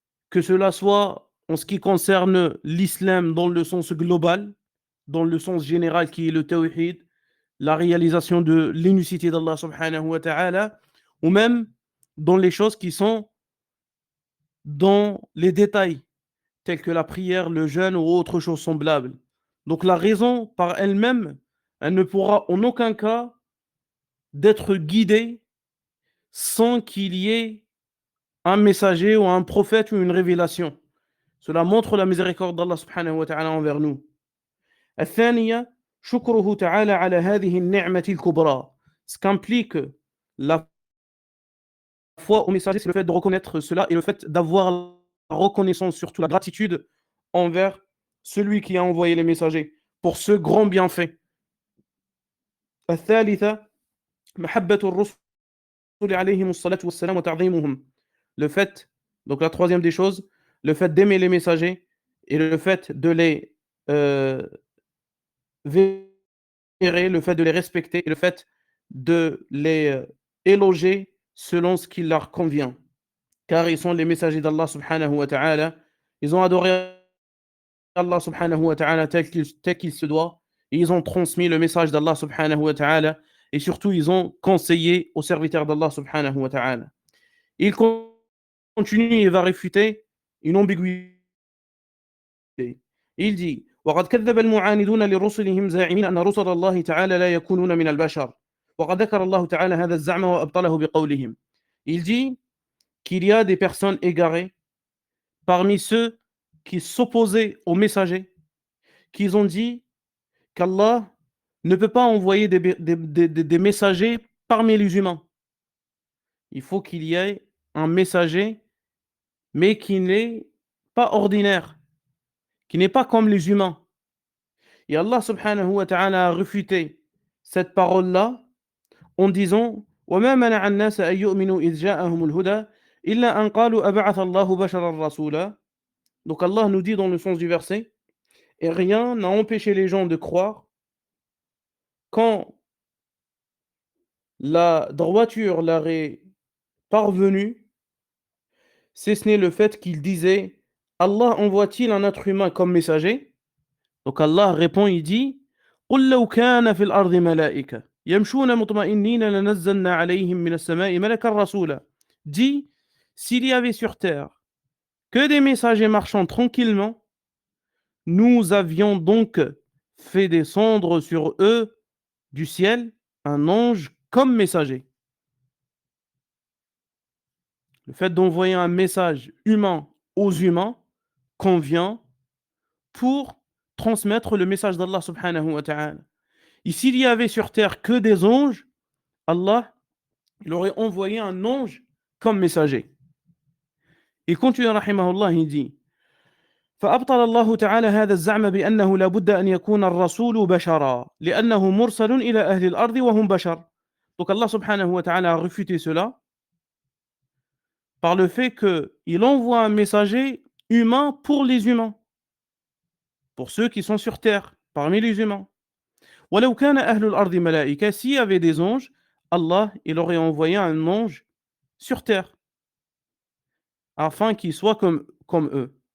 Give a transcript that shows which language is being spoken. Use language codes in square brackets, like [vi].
[fr] Que cela soit en ce qui concerne l'islam dans le sens global, dans le sens général qui est le tawhid, la réalisation de l'unicité d'Allah subhanahu wa ta'ala, ou même dans les choses qui sont dans les détails, tels que la prière, le jeûne ou autre chose semblable. Donc la raison par elle-même, elle ne pourra en aucun cas d'être guidée sans qu'il y ait un messager ou un prophète ou une révélation. Cela montre la miséricorde d'Allah subhanahu wa ta'ala envers nous. [ar] الثانية شكره تعالى على هذه النعمة الكبرى. [fr] Ce qu'implique la foi au messager, c'est le fait de reconnaître cela et le fait d'avoir la reconnaissance, surtout la gratitude envers celui qui a envoyé les messagers pour ce grand bienfait. [ar] الثالثة محبة الرسل عليهم الصلاة والسلام وتعظيمهم. [fr] Le fait, donc la troisième des choses, le fait d'aimer les messagers et le fait de les vénérer, le fait de les respecter et le fait de les éloger selon ce qui leur convient. Car ils sont les messagers d'Allah subhanahu wa ta'ala. Ils ont adoré Allah subhanahu wa ta'ala tel qu'il se doit. Et ils ont transmis le message d'Allah subhanahu wa ta'ala. Et surtout, ils ont conseillé aux serviteurs d'Allah subhanahu wa ta'ala. Il continue et va réfuter une ambiguïté. Il dit [ar] وقد كذب المعاندون لرسلهم زاعمين أن رسل الله تعالى لا يكونون من البشر وقد ذكر الله تعالى هذا الزعم وأبطله بقولهم. [fr] Il dit qu'il y a des personnes égarées parmi ceux qui s'opposaient aux messagers, qui ont dit qu'Allah ne peut pas envoyer des messagers parmi les humains. Il faut qu'il y ait un messager, mais qui n'est pas ordinaire, qui n'est pas comme les humains. Et Allah subhanahu wa ta'ala a réfuté cette parole-là en disant [ar] وَمَا مَنَعَ النَّاسَ أَن يُؤْمِنُوا إِذْ جَاءَهُمُ الْهُدَى إِلَّا أَن قَالُوا أَبَعَثَ اللَّهُ بَشَرًا رَسُولًا. [fr] Donc Allah nous dit dans le sens du verset, et rien n'a empêché les gens de croire, quand la droiture leur est parvenue, si ce n'est le fait qu'ils disaient: Allah envoie-t-il un être humain comme messager? Donc Allah répond, il dit: [ar] قل لو كان في الأرض ملائكة يمشون مطمئنين لنزلنا عليهم من السماء ملكا رسولا. [fr] Dit, s'il y avait sur terre que des messagers marchant tranquillement, nous avions donc fait descendre sur eux du ciel un ange comme messager. Le fait d'envoyer un message humain aux humains convient pour transmettre le message d'Allah subhanahu wa ta'ala. Et s'il y avait sur terre que des anges, Allah, il aurait envoyé un ange comme messager. Il continue, rahimahullah, il dit: [ar] فأبطل الله تعالى هذا الزعم بأنه لا بد أن يكون الرسول بشرا لأنه مرسل إلى أهل الأرض وهم بشر. [fr] Donc Allah subhanahu wa ta'ala a refuté cela par le fait qu'il envoie un messager humain pour les humains, pour ceux qui sont sur terre, parmi les humains. [ar] ولو كان أهل الأرض ملائكة, [fr] s'il y avait des anges, Allah, il aurait envoyé un ange sur terre, afin qu'ils soient comme eux.